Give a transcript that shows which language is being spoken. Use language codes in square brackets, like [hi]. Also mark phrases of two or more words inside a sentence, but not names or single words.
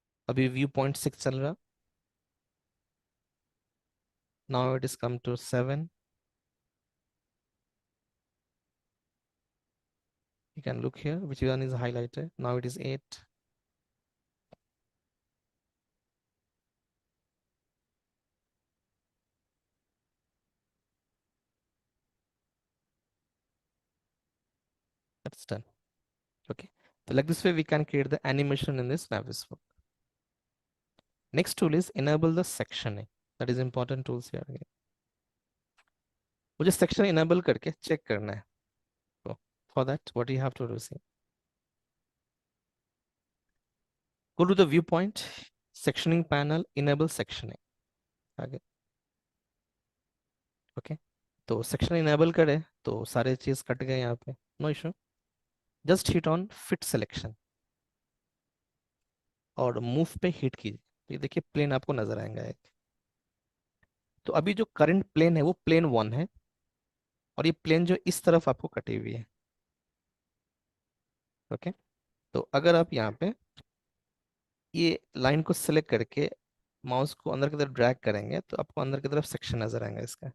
[hi] अभी [en] view point [hi] 6 चल रहा, [en] now it is come to 7. You can look here which one is highlighted, now it is 8. That's done. Okay, so like this way we can create the animation in this Naviswork. Next tool is enable the sectioning. That is important tools here again. [hi] मुझे [en] section enable [hi] करके check करना है. [en] So for that what you have to do is go to the viewpoint, sectioning panel, enable sectioning. [hi] आगे. Okay, तो [en] section enable [hi] करे तो सारे चीज कट गए यहाँ पे. [en] No issue. Just hit on fit selection और move पे hit कीजिए. [hi] तो ये देखिए प्लेन आपको नजर आएगा एक. तो अभी जो [en] current plane [hi] है वो प्लेन 1 है और ये प्लेन जो इस तरफ आपको कटी हुई है. ओके, तो अगर आप यहाँ पे ये लाइन को सिलेक्ट करके माउस को अंदर की तरफ ड्रैग करेंगे तो आपको अंदर की तरफ सेक्शन नजर आएगा इसका.